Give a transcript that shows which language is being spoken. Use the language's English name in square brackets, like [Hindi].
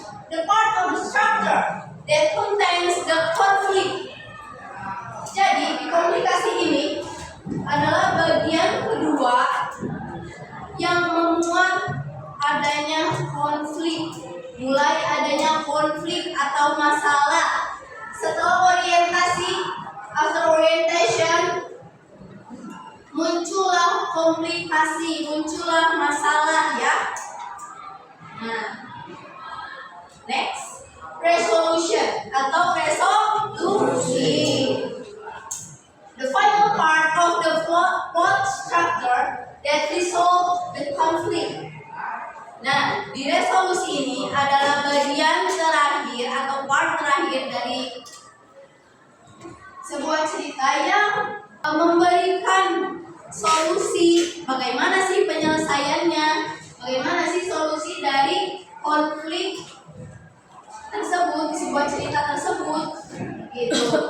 [English] The part of the structure that contains the conflict. [Indonesian] Jadi, di komplikasi ini adalah bagian kedua yang memuat adanya konflik, mulai adanya konflik atau masalah. Setelah orientasi, [English] after orientation, [Indonesian] muncullah komplikasi, muncullah masalah, ya. Nah, next, resolution atau resolusi. [English] The final part of the fourth structure that resolve the conflict. [Indonesian] Nah, di resolusi ini adalah bagian terakhir atau part terakhir dari sebuah cerita yang memberikan solusi bagaimana sih penyelesaiannya, bagaimana sih solusi dari konflik tersebut di sebuah cerita tersebut gitu.